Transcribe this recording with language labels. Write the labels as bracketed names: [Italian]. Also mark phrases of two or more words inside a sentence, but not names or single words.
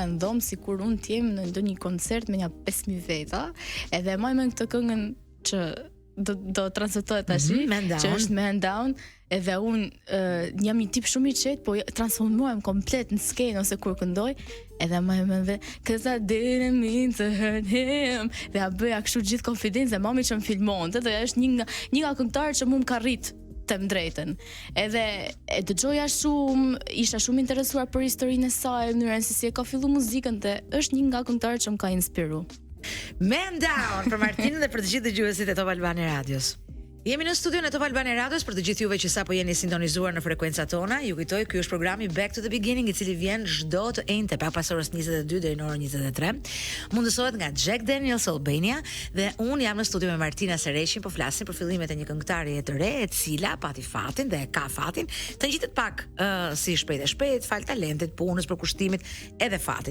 [Albanian] në dhomë sikur unë të jem në ndonjë koncert me një 5000 veta, edhe më me këtë këngën që do transmetohet tash, që është Man Down, edhe unë jam një tip shumë i qetë, po transformohem komplet në skenë ose kur këndoj, edhe më dhe [English] cause I didn't mean to hurt him, [Albanian] dhe a bëja kështu gjithë konfidencë, dhe mami që më filmonte, dhe është një nga këngëtarët që mu më ka rrit them drejtën. Edhe e dëgjoja shumë, isha shumë interesuar për historinë e saj, mënyrën se si e ka filluar muzikën dhe është një nga këngëtarët që më ka inspiru. Man down për Martinën dhe për të gjithë dëgjuesit e Top Albania Radios. Jemi në studion e Top Albania Radios për të gjithë juve që sapo jeni sintonizuar në frekuencat tona. Ju kujtoj, ky është programi Back to the Beginning, i cili vjen çdo të enjte pak pas orës 22 deri në orën 23. Mundësohet nga Jack Daniels Albania dhe un jam në studio me Martina Sereshin, po flasim për fillimet e një këngëtare të re, e cila pati fatin dhe ka fatin të ngjitet pak si shpejt, fal talentit, punës, përkushtimit edhe fatit.